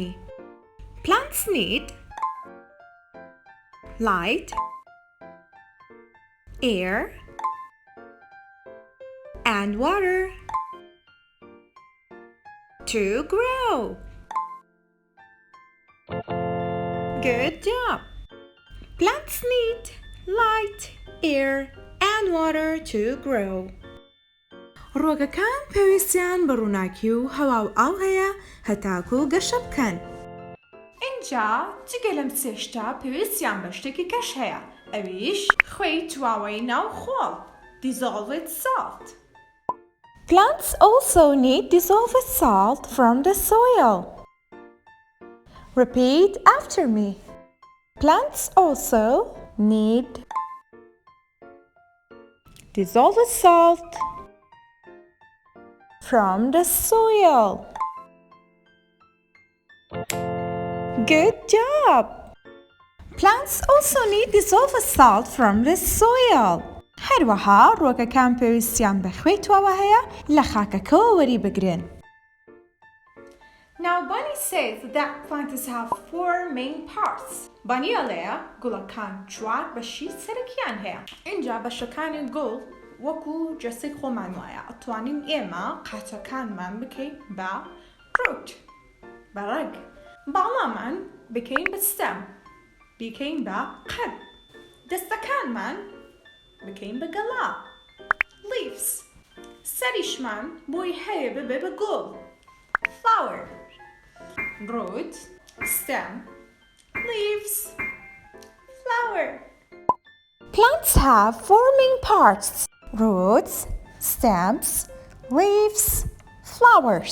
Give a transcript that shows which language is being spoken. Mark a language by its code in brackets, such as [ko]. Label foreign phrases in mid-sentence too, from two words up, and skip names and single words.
[en] Plants need light, air, and water to grow. Good job. Plants need light, air, and water to grow. [ckb] ڕۆگەکان پێویستیان بە ڕووناکی و هەوا و ئاو هەیە هەتاکو و گەشە بکەن. اینجا جگە لەم سێشتا پێویستیان بە شتێکی کەش هەیە، ئەویش خوێی تواوەی ناو خۆڵ، [en] dissolved salt. Plants also need dissolved salt from the soil. Repeat after me. Plants also need dissolved salt from the soil. Good job! Plants also need dissolved salt from the soil. [ckb] هەروەها ڕۆگەکان پێویستیان بە خوێی تواوە هەیە لە خاکەکەوە وەری بگرن. [en] Now Bunny says that plants have four main parts. [ckb] Bunny ئەڵێە گوڵەکان چوار بەشی سەرەکیان هەیە. اینجا بەشەکانی گوڵ وەکو جەسەی خۆمان وایە ئەتوانین ئێمە قاچەکانمان بکەین بە root، بە ڕەگ، باڵامان بکەین بە stem، بکەین بە قەد، دەستەکانمان بکەین بە گەڵا، leaves، سەریشمان بۆی هەیە ببێ بە گوڵ، [en] flower، root، stem، leaves، flower. Plants have four main parts: roots, stems, leaves, flowers.